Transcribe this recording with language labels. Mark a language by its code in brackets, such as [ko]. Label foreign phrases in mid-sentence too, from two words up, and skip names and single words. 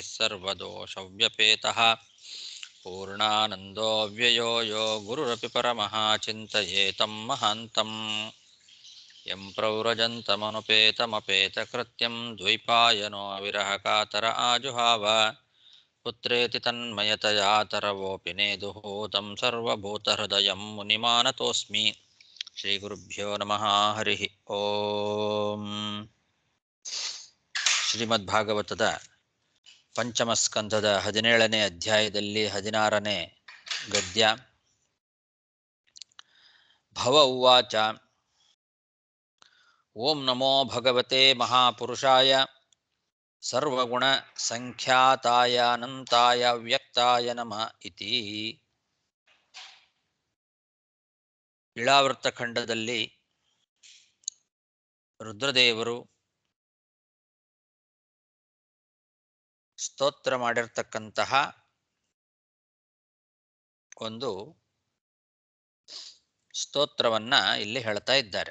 [sa] सर्वदोषव्यपेतः पूर्णानन्दो व्ययो यो गुरुरपि परमः चिन्तयेतं महान्तम् यं प्रव्रजन्तमनुपेतमपेतकृत्यं द्वैपायनो विरहकातर आजुहाव पुत्रेति तन्मयतया तरवोऽपि नेदुः तं सर्वभूतहृदयं मुनिमानतोऽस्मि श्रीगुरुभ्यो नमः हरिः ಓಂ. [kn] ಶ್ರೀಮದ್ಭಾಗವತದ ಪಂಚಮ ಸ್ಕಂಧದ 17ನೇ ಅಧ್ಯಾಯದಲ್ಲಿ 16ನೇ ಗದ್ಯ. [sa] ಭವ ಉವಾಚ ಓಂ ನಮೋ ಭಗವತೆ ಮಹಾಪುರುಷಾಯ ಸರ್ವಗುಣ ಸಂಖ್ಯಾತಾಯ ಅನಂತಾಯ ವ್ಯಕ್ತಾಯ ನಮಃ ಇತಿ. [kn] ಇಳಾವೃತ ಖಂಡದಲ್ಲಿ ರುದ್ರದೇವರು ಸ್ತೋತ್ರ ಮಾಡಿರ್ತಕ್ಕಂತಹ ಒಂದು ಸ್ತೋತ್ರವನ್ನ ಇಲ್ಲಿ ಹೇಳ್ತಾ ಇದ್ದಾರೆ.